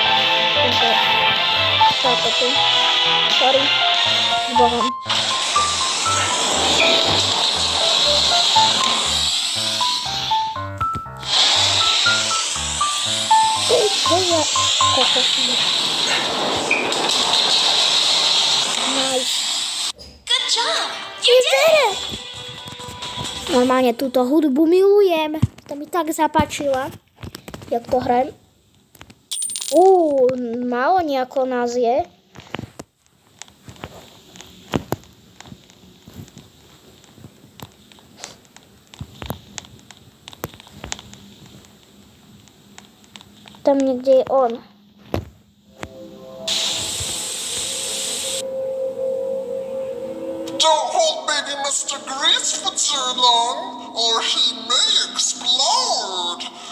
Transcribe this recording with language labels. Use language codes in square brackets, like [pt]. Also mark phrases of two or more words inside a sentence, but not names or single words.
[sk] Táto tu. Sorry. S Bohom. Čo je kokosný? [en] Nice. Good job! You did it! [sk] Normálne túto hudbu milujem. To mi tak zapáčila. Jak to hrajem. Málo nejako nás je. Tam niekde je on. [en] Don't hold baby Mr. Grease for too long, or he may explode.